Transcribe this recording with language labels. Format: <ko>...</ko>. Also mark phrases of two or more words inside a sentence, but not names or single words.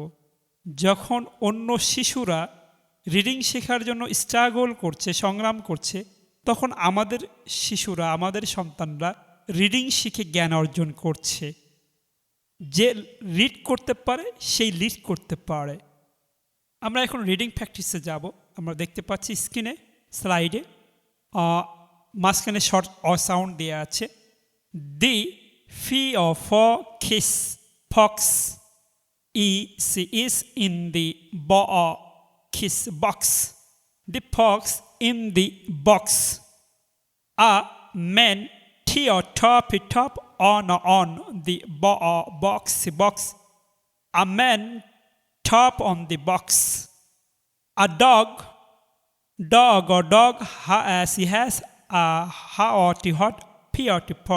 <bn>যখন অন্য শিশুরা রিডিং শেখার জন্য স্ট্রাগল করছে, সংগ্রাম করছে, তখন আমাদের শিশুরা, আমাদের সন্তানরা রিডিং শিখে জ্ঞান অর্জন করছে। যে রিড করতে পারে সেই লিড করতে পারে। আমরা এখন</bn> <en>reading practice</en> <bn>যাব। আমরা দেখতে পাচ্ছি স্ক্রিনে স্লাইডে মাঝখানে</bn> <en>short o sound</en> <bn>দেওয়া আছে।</bn> <en>the f o f x fox i s is in the b o x box. The fox in the box. A man top on the box. A man top on the box. A dog as he has a hot pot.</en>